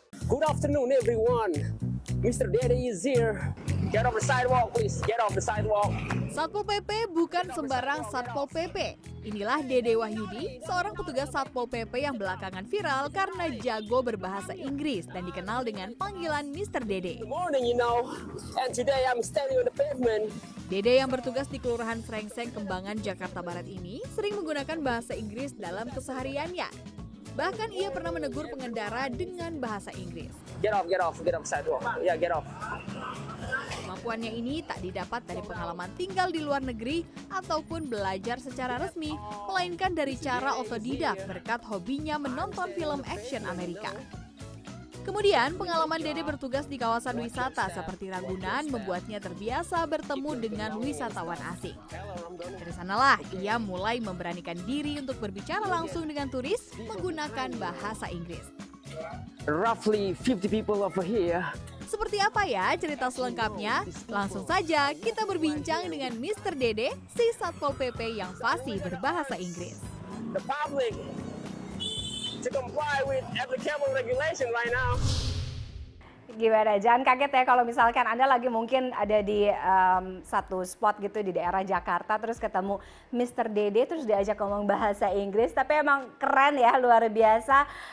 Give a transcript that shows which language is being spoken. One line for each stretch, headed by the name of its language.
English: Good afternoon, everyone. Mr. Dede is here. Get off the sidewalk, please. Get off the sidewalk.
Indonesian: Satpol PP bukan sembarang Satpol PP. Inilah Dede Wahyudi, seorang petugas Satpol PP yang belakangan viral karena jago berbahasa Inggris dan dikenal dengan panggilan Mr. Dede.
English: Good morning, you know. And today I'm standing on the pavement.
Indonesian: Dede yang bertugas di Kelurahan Srengseng, Kembangan, Jakarta Barat ini sering menggunakan bahasa Inggris dalam kesehariannya. Bahkan ia pernah menegur pengendara dengan bahasa Inggris.
English: Get off sidewalk. Yeah, get off.
Indonesian: Kemampuannya ini tak didapat dari pengalaman tinggal di luar negeri ataupun belajar secara resmi, melainkan dari cara otodidak berkat hobinya menonton film action Amerika. Kemudian, pengalaman Dede bertugas di kawasan wisata seperti Ragunan membuatnya terbiasa bertemu dengan wisatawan asing. Dari sanalah ia mulai memberanikan diri untuk berbicara langsung dengan turis menggunakan bahasa Inggris.
English: Roughly 50 people over here.
Indonesian: Seperti apa ya cerita selengkapnya? Langsung saja kita berbincang dengan Mr. Dede, si Satpol PP yang fasih berbahasa Inggris.
English: The public to comply with applicable regulation right now.
Indonesian: Gimana? Jangan kaget ya kalau misalkan Anda lagi mungkin ada di satu spot gitu di daerah Jakarta terus ketemu Mr. Dede terus diajak ngomong bahasa Inggris, tapi emang keren ya, luar biasa.